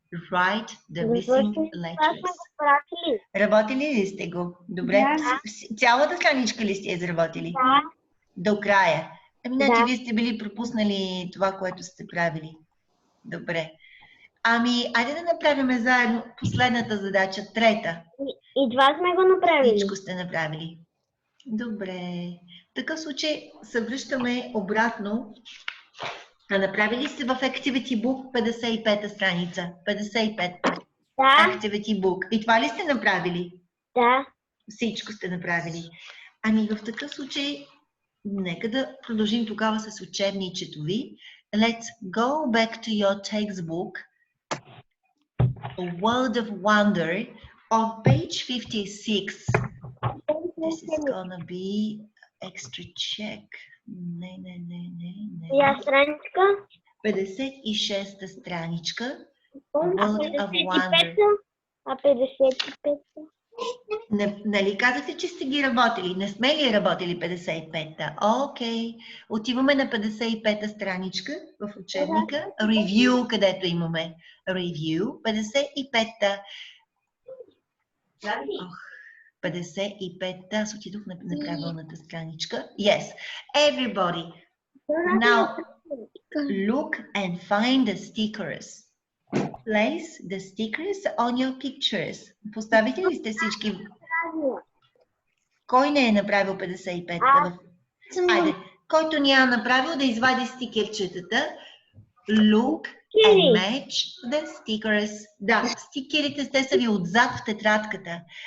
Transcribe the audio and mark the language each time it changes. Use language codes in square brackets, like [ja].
[en] Write the missing letters. [bg] Работили ли сте го? Добре. Да. Цялата страничка ли сте изработили? Да. До края. Значи Да. вие сте били пропуснали това, което сте правили. Добре. Ами, айде да направим заедно последната задача, трета. И това сме го направили. Всичко сте направили. Добре. В такъв случай се връщаме обратно. А направили сте в Activity Book 55-та страница? 55. Да. Activity Book. И това ли сте направили? Да. Всичко сте направили. Ами в такъв случай, нека да продължим тогава с учебничето ви. [en] Let's go back to your textbook. A World of Wonder on page 56. This is gonna be extra check. [bg] Не. Я страничка. 56-та страничка. World of Wonder. А 55-та? Нали казахте, че сте ги работили? Не сме ли работили 55-та? Окей. Отиваме на 55-та страничка в учебника. Review, където имаме Review. 55-та. 55-та. Аз отидох на неправилната страничка. [en] Yes. Everybody. Now, look and find the stickers. Place the stickers on your pictures. [bg] Поставите ли сте всички? Кой не е направил 55-та? Айде, който няма направил да извади стикерчетата. [en] Look and match the stickers. [bg] Да, стикерите те са ви отзад в тетрадката.